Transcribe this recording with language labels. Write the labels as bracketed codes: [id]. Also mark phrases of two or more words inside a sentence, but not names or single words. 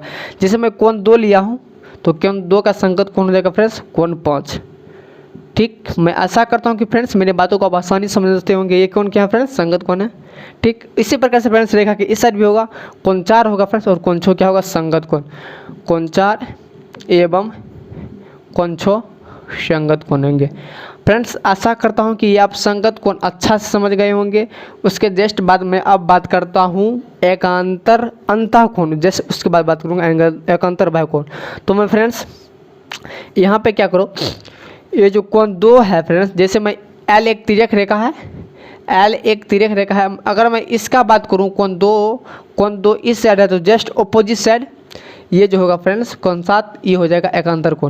[hi] जैसे मैं कोण 2 लिया हूँ तो कोण 2 का संगत कोण हो जाएगा फ्रेंड्स कोण 5। ठीक, मैं आशा करता हूँ कि फ्रेंड्स मेरे बातों को आप आसानी समझते होंगे। ये कोण क्या है फ्रेंड्स, संगत कोण है। ठीक, इसी प्रकार से फ्रेंड्स रेखा के इस साइड भी होगा कोण 4 होगा फ्रेंड्स, और कोण 6 क्या होगा, संगत कोण। कोण 4 एवं कोण 6 संगत कोण होंगे। फ्रेंड्स आशा करता हूँ कि ये आप संगत कोण अच्छा से समझ गए होंगे। उसके जस्ट बाद मैं अब बात करता हूँ एकांतर अंतः कोण, जैसे उसके बाद बात करूँगा एकांतर बाह्य कोण। तो मैं फ्रेंड्स यहाँ पे क्या करो, ये जो कोण 2 है फ्रेंड्स, जैसे मैं एल एक तिर्यक रेखा है, एल एक तिर्यक रेखा है, अगर मैं इसका बात करूँ कोण 2 इस साइड है तो [en] just opposite side [hi] ये जो होगा फ्रेंड्स कोण 7, ये हो जाएगा एकांतर कोण।